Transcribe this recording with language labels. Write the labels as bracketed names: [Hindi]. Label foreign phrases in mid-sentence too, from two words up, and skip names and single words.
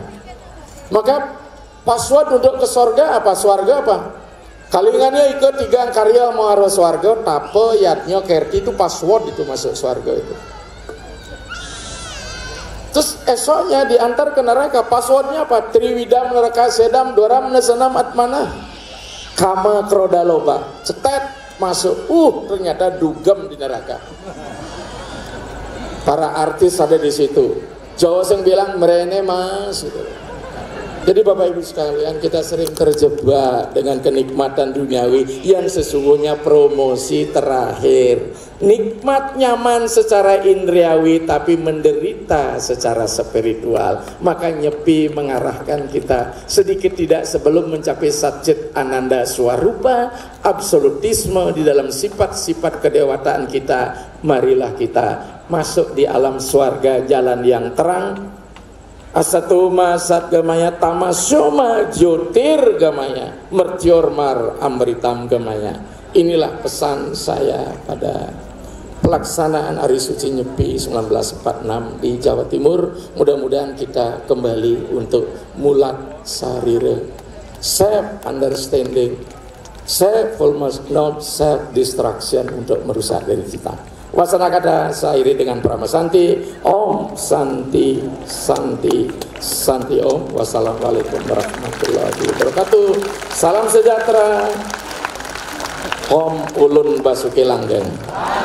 [Indonesian] Maka password untuk ke surga apa? Swarga apa? Kalingannya ikut 3 karya mau harus swarga, [Sanskrit] tape, yatnya, kerti, [Indonesian] itu password itu masuk swarga itu. Terus esoknya diantar ke neraka, passwordnya apa? [Sanskrit] Triwidam neraka sedam doram nesenam atmanah kama krodaloba, [Indonesian] cetet masuk, ternyata dugem di neraka. Para artis ada di situ. Jawa yang bilang [Javanese] merene mas [Indonesian] gitu. Jadi Bapak Ibu sekalian, kita sering terjebak dengan kenikmatan duniawi yang sesungguhnya promosi terakhir. Nikmat nyaman secara indriawi tapi menderita secara spiritual. Maka nyepi mengarahkan kita sedikit tidak sebelum mencapai [Sanskrit] satchit ananda swarupa, [Indonesian] absolutisme di dalam sifat-sifat kedewataan kita. Marilah kita masuk di alam swarga, jalan yang terang. [Sanskrit] Asatuma satgamaya tamasyoma jyotir gamaya mertyormar amritam gamaya. [Indonesian] Inilah pesan saya pada pelaksanaan Hari Suci Nyepi 1946 di Jawa Timur. Mudah-mudahan kita kembali untuk [Javanese] mulat sarire, [English] self understanding, self-fulfillment, not self distraction [Indonesian] untuk merusak diri kita. Wasana kata sairi dengan Pramasanti, [Sanskrit] Om Santi Santi Santi Om. [Arabic] والسلام عليكم ورحمة الله وبركاته. [Indonesian] Salam sejahtera. [Ngaju] Om Ulun Basuki Langgeng.